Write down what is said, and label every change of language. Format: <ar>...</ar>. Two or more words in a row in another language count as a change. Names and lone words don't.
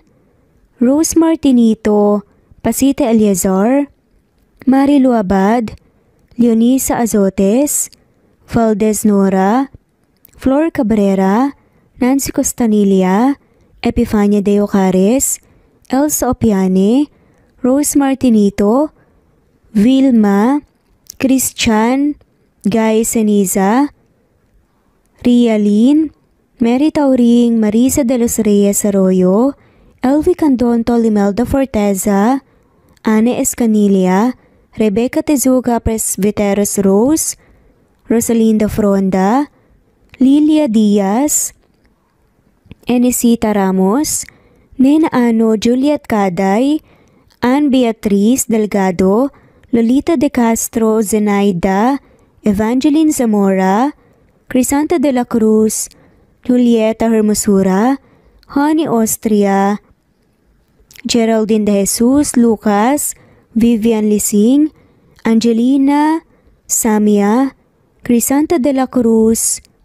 <tl>Rose Martinito, Pasita Eliazar, Marilu Abad, Leonisa Azotes, Valdez Nora, Flor Cabrera, Nancy Costanilla, Epifania De Ocares, Elsa Opiane, Rose Martinito, Vilma, Christian, Guy Seniza, Rialyn, Mary Tauring, Marisa de los Reyes Arroyo, Elvie Candonto, Limelda Forteza, Anne Escanilla, Rebecca Tezuga Presbyteros Rose, Rosalinda Fronda, Lilia Diaz, Enesita Ramos, Nena Ano, Juliet Caday, Ann Beatriz Delgado, Lolita De Castro, Zenaida, Evangeline Zamora, Crisanta de la Cruz, Julieta Hermosura, Honey Austria, Geraldine De Jesus, Lucas, Vivian Lising, Angelina, Samia, Crisanta de la Cruz,</tl>